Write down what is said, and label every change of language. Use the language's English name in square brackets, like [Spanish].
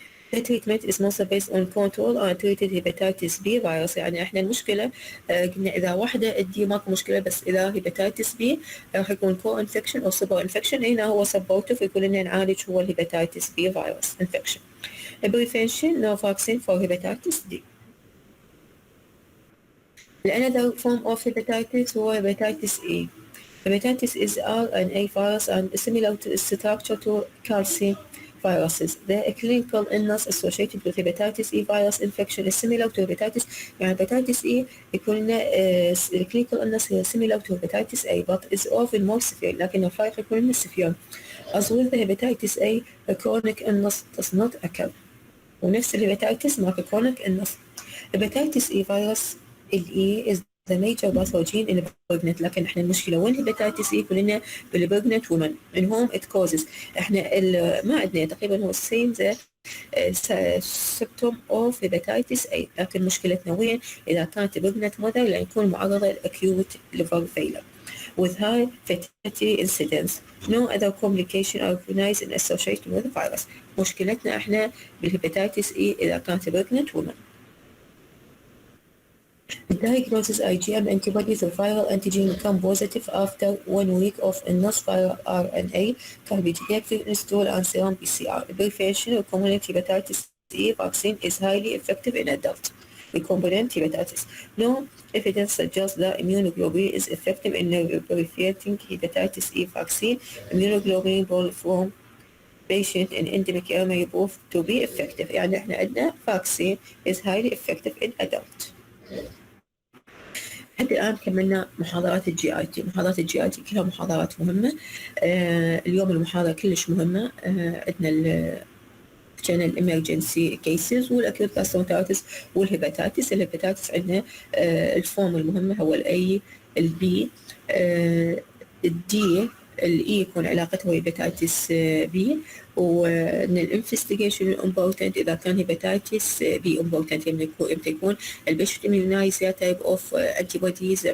[English] The treatment is mostly based on control on treated hepatitis B virus. [Arabic] يعني احنا المشكلة قلنا إذا واحدة ادي ماكو مشكلة بس إذا hepatitis B راح يكون co-infection أو super infection هنا هو supportive يكون لنا نعالج هو hepatitis B virus infection. [English] Prevention, no vaccine for hepatitis D. Another form of hepatitis هو hepatitis E. Hepatitis is RNA virus and similar to structure to calcium viruses. The clinical illness associated with hepatitis E virus infection is similar to hepatitis. [Arabic] يعني [English] hepatitis E [Arabic] يكون لنا [English] clinical illness هي similar to hepatitis A but is often more severe [Arabic] لكن الفرق يكون لنا [English] severe. As with the hepatitis A, a chronic illness does not occur. [Arabic] ونفس الهيباتيتس ماكو chronic illness. [English] hepatitis E virus E is the major pathogen in pregnant [Arabic] لكن احنا المشكلة وين [English] hepatitis E [Arabic] كلنا [English] بالpregnant women in whom it causes. [Arabic] احنا ما عندنا تقريبا هو [English] same the symptom of hepatitis A [Arabic] لكن مشكلتنا وين إذا كانت pregnant mother لأن يكون معرضة ل [English] acute liver failure with high fatality incidence. No other complication are recognized and associated with the virus. [Arabic] مشكلتنا احنا بالهيباتيتس E إذا كانت pregnant woman. [English] The diagnosis IgM antibodies of viral antigen become positive after 1 week of enough viral RNA can be detected in stool and serum PCR. The prevention of community hepatitis E vaccine is highly effective in adults. Recombinant hepatitis. No evidence suggests that immunoglobulin is effective in preventing hepatitis E vaccine. Immunoglobulin from patient in endemic area may prove to be effective. [Arabic] يعني احنا عندنا [English] vaccine is highly effective in adult. [Arabic] حتى الآن كملنا محاضرات الجي آي تي. محاضرات الجي آي تي كلها محاضرات مهمة. اليوم المحاضرة كلش مهمة. عندنا كان الامرجنسي كيسز والاكيوت جاسترونترايتس والهيباتيتس. الهيباتيتس عندنا الفورم المهمه هو الاي البي الدي الاي يكون علاقته هيباتيتس بي وان الانفستيجيشن امبورتنت اذا كان هيباتيتس بي امبورتنت امتى يكون البيشنت اميونايز تايب اوف انتي بوديز.